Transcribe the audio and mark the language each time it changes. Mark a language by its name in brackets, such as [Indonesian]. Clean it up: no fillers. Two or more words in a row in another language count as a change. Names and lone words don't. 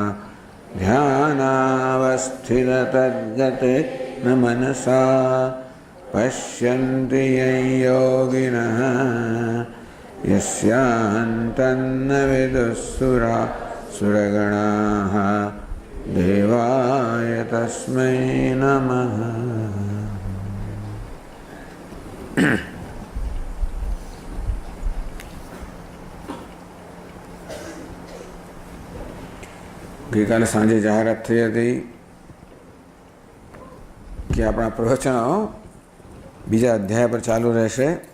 [Sanskrit] ध्यानावस्थिततद्गतेन मनसा पश्यन्ति यं योगिनः यस्यान्तन्न विदुःसुरगणाः देवाय तस्मै नमः। [Gujarati] ગઈકાલે સાંજે જાહેરાત થઈ હતી કે આપણા પ્રવચનો બીજા અધ્યાય પર ચાલુ રહેશે.